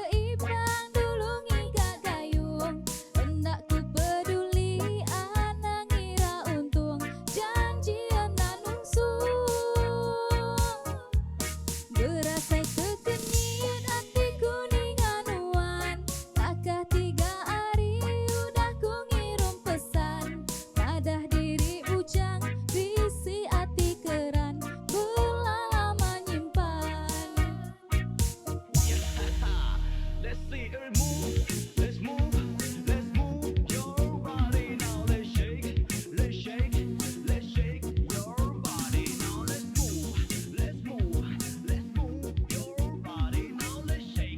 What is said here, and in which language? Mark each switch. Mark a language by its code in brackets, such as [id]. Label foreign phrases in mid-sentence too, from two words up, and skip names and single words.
[iba] ibang dulu ngigak gayung hendak ku peduli anang ngira untung janjian dan ungsung berasai kekenyian hatiku dengan uan takah 3 hari udah ku ngirim pesan madah diri bujang bisi hati keran belama nyimpan. [en] Let's see her move. Let's move your body now. Let's shake, let's shake, let's shake your body now. Let's move your body now. Let's shake.